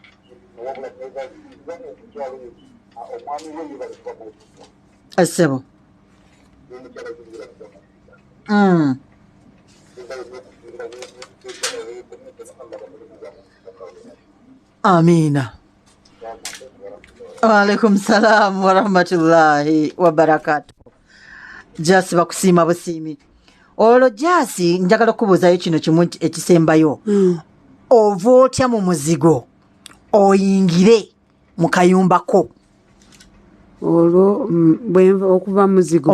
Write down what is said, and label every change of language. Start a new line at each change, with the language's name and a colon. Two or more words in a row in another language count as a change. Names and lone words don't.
Ganda: Asebo. Amina.
Arabic: وعليكم السلام ورحمة الله وبركاته.
Ganda: Jasi bakusiima busiimi. Olwo Jasi njagala kubuuzayo kino kimu ekisembayo. Ova otya mu muzigo oyingire mu kayumbako? Olwo okuva muzigo